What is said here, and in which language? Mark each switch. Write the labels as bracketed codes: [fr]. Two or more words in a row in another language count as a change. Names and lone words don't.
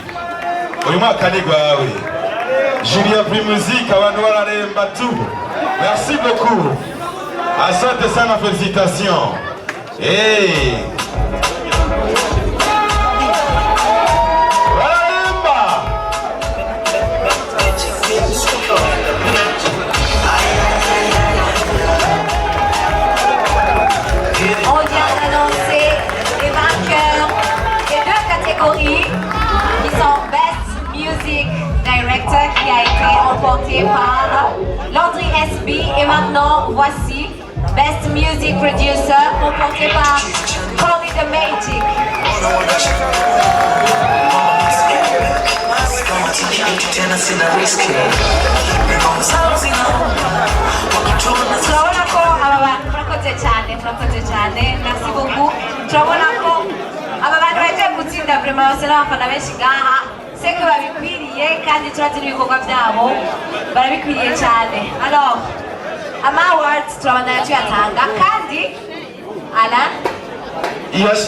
[rn] Uyu mwaka ni gwawe Julia Free Music abantu bararemba tu. [fr] Merci beaucoup. [sw] Asante sana, [fr] félicitations. [rn] Hey. Bararemba. [fr] On vient d'annoncer les vainqueurs des deux catégories qui sont [en] Best Music Director [fr] qui a été remporté par Landry SB et maintenant voici [en] Best Music Producer [fr] remporté par Chloe the Magic. [rn] Turabona ko aba bantu murakoze cyane [fr] merci beaucoup. [rn] Turabona ko aba bantu bagiye gutsinda vraiment bose n'abafana benshi ngaha seko babikwiriye kandi turazi n'ibikorwa byabo barabikwiriye cyane. Alors ama awards turabandanya tuyatanga kandi Alan [en] Yes.